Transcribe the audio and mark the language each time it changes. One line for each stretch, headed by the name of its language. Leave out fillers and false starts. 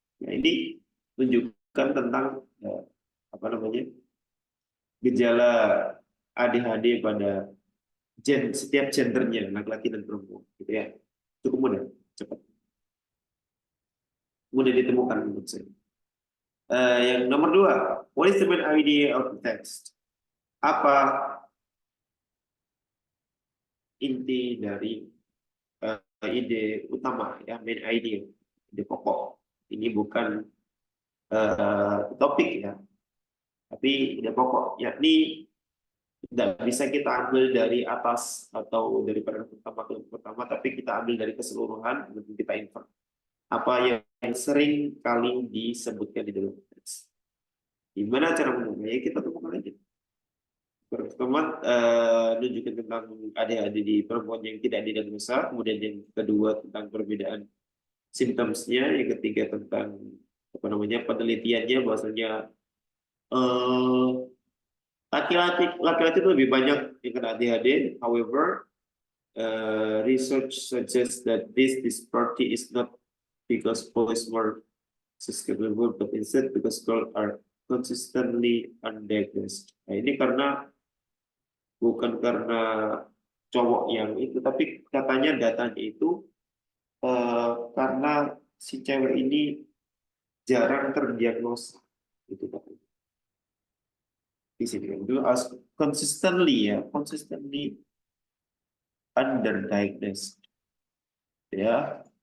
Indonesian: Nah, ini menunjukkan tentang apa namanya, gejala ADHD pada setiap gendernya, laki-laki dan perempuan, gitu ya. Cukup mudah, cepat, mudah ditemukan menurut saya. Yang nomor dua,
English: what is the main idea of the text?
Indonesian: Apa inti dari ide utama ya,
English: main idea,
Indonesian: ide pokok? Ini bukan topik ya, tapi ide pokok, yakni tidak bisa kita ambil dari atas atau dari paragraf pertama ke pertama, tapi kita ambil dari keseluruhan dan kita infer apa yang sering kali disebutkan di dalam teks. Gimana cara menemukannya? Kita temukan aja. Pertama, nunjukin tentang ADHD di perempuan yang tidak didiagnosa, kemudian yang kedua tentang perbedaan simptomsnya, yang ketiga tentang apa namanya, penelitiannya, bahwasanya eh, laki-laki itu lebih banyak yang kena ADHD.
English: However, research suggests that this disparity is not because boys were susceptible, but instead because girls are consistently undiagnosed.
Indonesian: Nah, ini bukan karena cowok yang itu, tapi katanya datanya itu karena si cewek ini jarang terdiagnosa. Itu katanya. Di sini kan itu consistently ya,
English: consistently underdiagnosed.
Indonesian: Ya.